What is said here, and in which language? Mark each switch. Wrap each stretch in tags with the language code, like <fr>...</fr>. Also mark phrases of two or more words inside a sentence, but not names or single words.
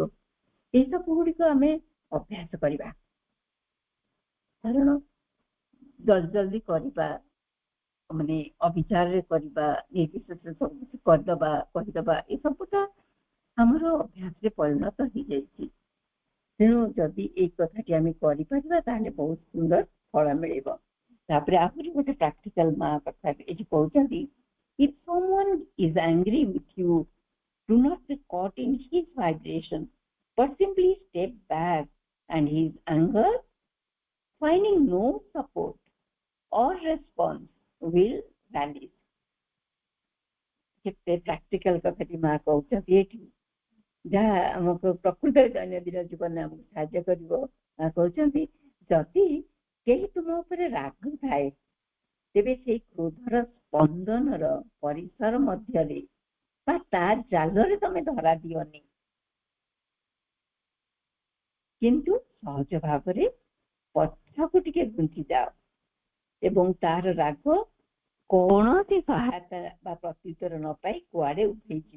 <or>ଏସବୁ ଗୁଡିକ ଆମେ ଅଭ୍ୟାସ କରିବା, କାରଣ ଜଲ୍ଦି ଜଲ୍ଦି କରିବା ମାନେ ଅବିଚାରରେ କରିବା, ନିର୍ବିଶେଷରେ ସବୁ କିଛି କରିଦବା କହିଦବା, ଏସବୁଟା ଆମର ଅଭ୍ୟାସରେ ପରିଣତ ହେଇଯାଇଛି। ତେଣୁ ଯଦି ଏଇ କଥାଟି ଆମେ କରିପାରିବା ତାହେଲେ ବହୁତ ସୁନ୍ଦର ଫଳ ମିଳିବ। ତାପରେ ଆହୁରି ଗୋଟେ ପ୍ରାକ୍ଟିକାଲ ମା କଥା ଏଠି କହୁଛନ୍ତି,</or> <en>if someone is angry with you, do not be caught in his vibration, but simply step back and his anger, finding no support or response, will vanish.</en> <or>କେତେ ପ୍ରାକ୍ଟିକାଲ କଥାଟି ମା କହୁଛନ୍ତି ଏଠି, ଯାହା ଆମକୁ ପ୍ରକୃତରେ ଦୈନନ୍ଦିନ ଜୀବନରେ ଆମକୁ ସାହାଯ୍ୟ କରିବ। ମା କହୁଛନ୍ତି, ଯଦି କେହି ତୁମ ଉପରେ ରାଗୁଥାଏ ତେବେ ସେଇ କ୍ରୋଧର ସ୍ପନ୍ଦନର ପରିସର ମଧ୍ୟରେ ବା ତା ଜାଲରେ ତମେ ଧରା ଦିଅନି, କିନ୍ତୁ ସହଜ ଭାବରେ ପଛକୁ ଟିକେ ଘୁଞ୍ଚି ଯାଅ ଏବଂ ତାର ରାଗ କୌଣସି ସହାୟତା ବା ପ୍ରତ୍ୟୁତ୍ତର ନ ପାଇ କୁଆଡେ ଉଠେଇଯିବ।</or>